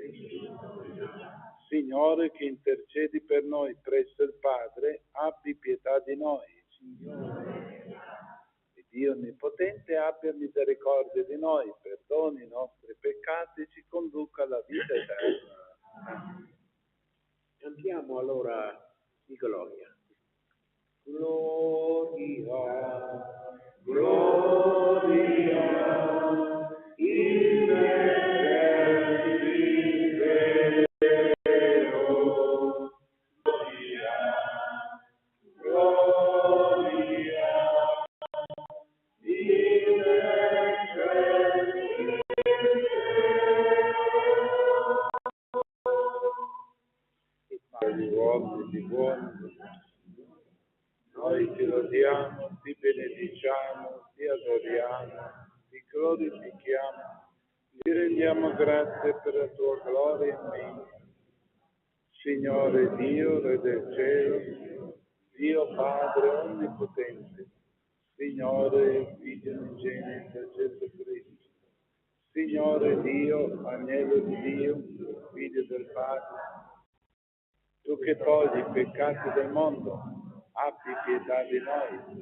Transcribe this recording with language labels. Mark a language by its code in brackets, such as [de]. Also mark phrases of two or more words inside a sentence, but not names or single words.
[it] Signore, che intercedi per noi presso il Padre, abbi pietà di noi. E Dio Onnipotente abbia misericordia di noi, perdoni i nostri peccati e ci conduca alla vita eterna. Cantiamo allora di gloria. [la] Gloria, gloria, in excelsis Deo, gloria, gloria, in excelsis Deo. [it] Di uomini, di buoni, noi ti lodiamo, ti benediciamo, ti adoriamo, ti glorifichiamo, ti rendiamo grazie per la tua gloria in me. Signore Dio, Re del cielo, Dio Padre Onnipotente, Signore Figlio unigenito Gesù Cristo, Signore Dio, Agnello di Dio, Figlio del Padre, tu che togli i peccati del mondo, abbi pietà di noi.